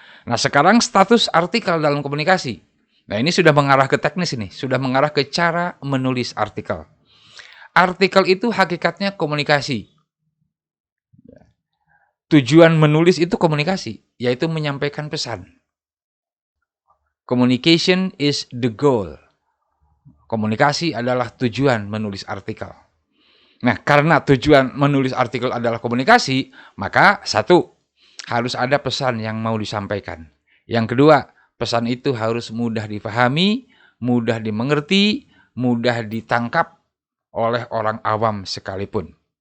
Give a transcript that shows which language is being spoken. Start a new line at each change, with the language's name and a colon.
Indonesian: Nah sekarang status artikel dalam komunikasi. Nah ini sudah mengarah ke teknis ini, sudah mengarah ke cara menulis artikel. Artikel itu hakikatnya komunikasi. Tujuan menulis itu komunikasi, yaitu menyampaikan pesan.
English: Communication is the goal.
Indonesian: Komunikasi adalah tujuan menulis artikel. Nah, karena tujuan menulis artikel adalah komunikasi, maka 1, harus ada pesan yang mau disampaikan. Yang kedua, pesan itu harus mudah dipahami, mudah dimengerti, mudah ditangkap oleh orang awam sekalipun.